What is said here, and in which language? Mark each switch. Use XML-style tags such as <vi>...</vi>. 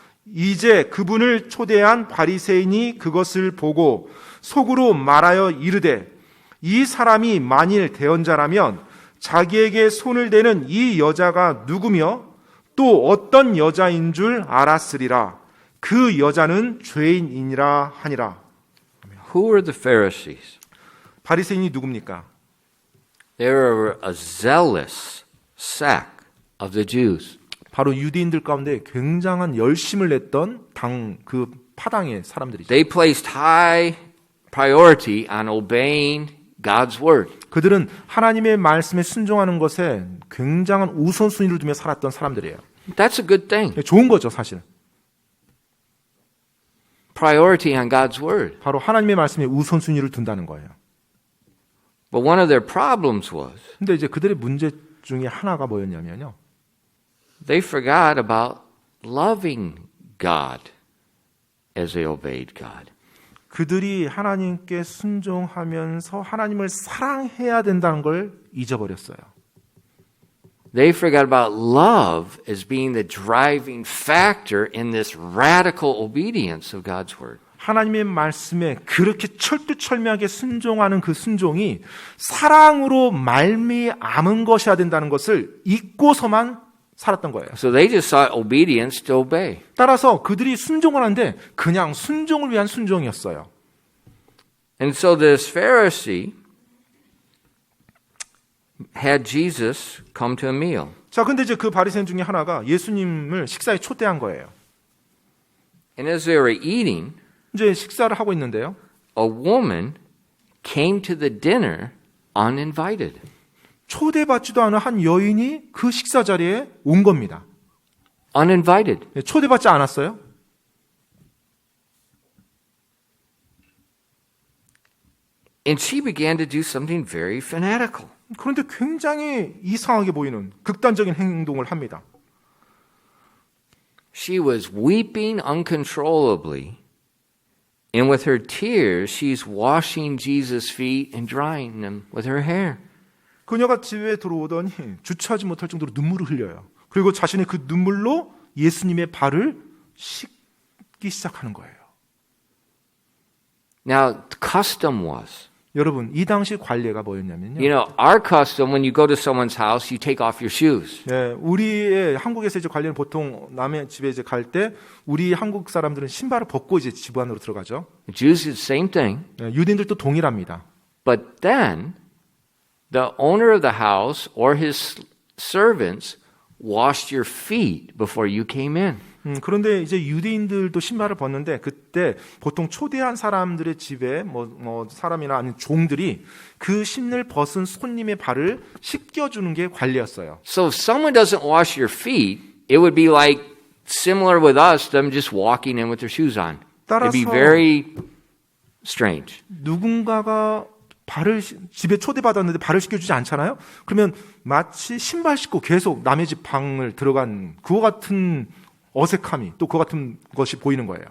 <ko>이제 그분을 초대한 바리새인이 그것을 보고 속으로 말하여 이르되 이 사람이 만일 대언자라면 자기에게 손을 대는 이 여자가 누구며 또 어떤 여자인 줄 알았으리라. 그 여자는 죄인이니라 하니라.</ko> <en>Who are the Pharisees?</en> <ko>바리새인이 누굽니까?</ko> <en>They were a zealous sect of the Jews.</en> <ko>바로 유대인들 가운데 굉장한 열심을 냈던 그 파당의 사람들이죠.</ko> <en>They placed high priority on obeying God's word.</en> <ko>그들은 하나님의 말씀에 순종하는 것에 굉장한 우선순위를 두며 살았던 사람들이에요.</ko> <en>That's a good thing.</en> <ko>좋은 거죠, 사실.</ko> <en>Priority on God's word.</en> <ko>바로 하나님의 말씀에 우선순위를 둔다는 거예요.</ko> <en>But one of their problems was</en> <ko>근데 이제 그들의 문제 중에 하나가 뭐였냐면요.</ko> <en>they forgot about loving God as they obeyed God.</en> <ko>그들이 하나님께 순종하면서 하나님을 사랑해야 된다는 걸 잊어버렸어요.</ko> <en>They forgot about love as being the driving factor in this radical obedience of God's word.</en> <ko>하나님의 말씀에 그렇게 철두철미하게 순종하는 그 순종이 사랑으로 말미암은 것이어야 된다는 것을 잊고서만 살았던 거예요.</ko> <en>So they just sought obedience to obey.</en> <ko>따라서 그들이 순종을 하는데 그냥 순종을 위한 순종이었어요.</ko> <en>And so this Pharisee had Jesus come to a meal.</en> <ko>자, 근데 이제 그 바리새인 중에 하나가 예수님을 식사에 초대한 거예요.</ko> <en>And as they were eating,</en> <ko>이제 식사를 하고 있는데요.</ko> <en>a woman came to the dinner uninvited.</en> <ko>초대받지도 않은 한 여인이 그 식사 자리에 온 겁니다.</ko> <en>Uninvited.</en> <ko>초대받지 않았어요.</ko> <en>And she began to do something very fanatical.</en> <ko>그런데 굉장히 이상하게 보이는 극단적인 행동을 합니다.</ko> <en>She was weeping uncontrollably, and with her tears, she's washing Jesus' feet and drying them with her hair.</en> <ko>그녀가 집에 들어오더니 주체하지 못할 정도로 눈물을 흘려요. 그리고 자신의 그 눈물로 예수님의 발을 씻기 시작하는 거예요.</ko> <en>Now, the custom was,</en> <ko>여러분, 이 당시 관례가 뭐였냐면요.</ko> <en>you know, our custom, when you go to someone's house, you take off your shoes.</en> <ko>네, 우리의 한국에서 이제 관례는 보통 남의 집에 이제 갈 때 우리 한국 사람들은 신발을 벗고 이제 집 안으로 들어가죠.</ko> <en>The Jews did the same thing.</en> <ko>네, 유대인들도 동일합니다.</ko> <en>But then, the owner of the house or his servants washed your feet before you came in.</en> <ko>그런데 이제 유대인들도 신발을 벗는데 그때 보통 초대한 사람들의 집에 뭐 사람이나 아니면 종들이 그 신을 벗은 손님의 발을 씻겨주는 게 관례였어요.</ko> <en>So if someone doesn't wash your feet, it would be like similar with us, them just walking in with their shoes on. It'd be</en> <ko>따라서</ko> <en>very strange.</en> <ko>누군가가 발을 집에 초대받았는데 발을 씻겨주지 않잖아요. 그러면 마치 신발 신고 계속 남의 집 방을 들어간 그와 같은 어색함이 또 그와 같은 것이 보이는 거예요.</ko>